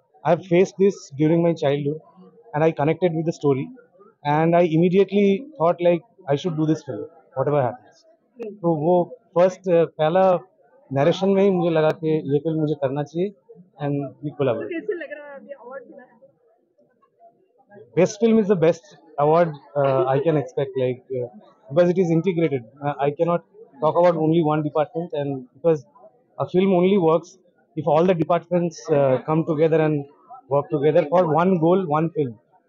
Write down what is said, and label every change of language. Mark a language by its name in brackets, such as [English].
[English] I have faced this during my childhood and I connected with the story, and I immediately thought like I should do this film whatever happens. [Hindi] तो वो first पहला narration में ही मुझे लगा कि ये film मुझे करना चाहिए, [English] And we collaborate. [Hindi] कैसे लग रहा है अभी अवार्ड मिला है? [English] Best film is the best award I can expect, like because it is integrated. I cannot talk about only one department, and because a film only works if all the departments come together and work together for one goal, one film.